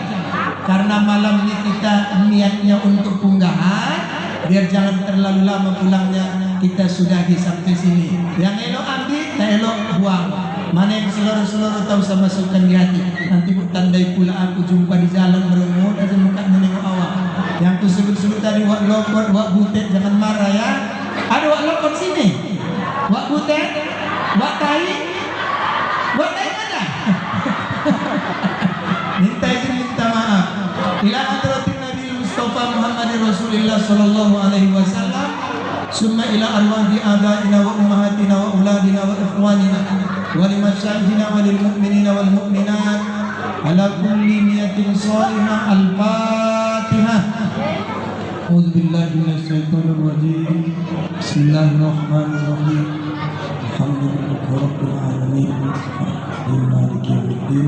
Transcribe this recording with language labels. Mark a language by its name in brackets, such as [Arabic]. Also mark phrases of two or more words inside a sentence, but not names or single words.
[Indonesian] Karena malam ini kita niatnya untuk unggahan, biar jangan terlalu lama pulangnya, kita sudahi sampai sini. Yang elok ambil, tak elok buang. Mana yang seluruh-seluruh tahu sama masukkan di hati. Nanti ku tandai pula aku jumpa di jalan berumur dan muka menengok awak. Yang ku sebut-sebut tadi wak lokot, wak butet, jangan marah ya. Ada wak lokot sini, wak butet, wak tai mana? Minta izin, minta maaf. [Arabic] إلى حضرة النبي المصطفى محمد رسول الله صلى الله عليه وسلم. ثم إلى أرواح آبائنا و أمهاتنا و أولادنا و إخواننا و لمشايخنا و للمؤمنين و المؤمنات على كل نية صالحة. Al-Fatihah. أعوذ بالله من الشيطان الرجيم. بسم الله الرحمن الرحيم. الحمد لله رب العالمين. مالك يوم الدين.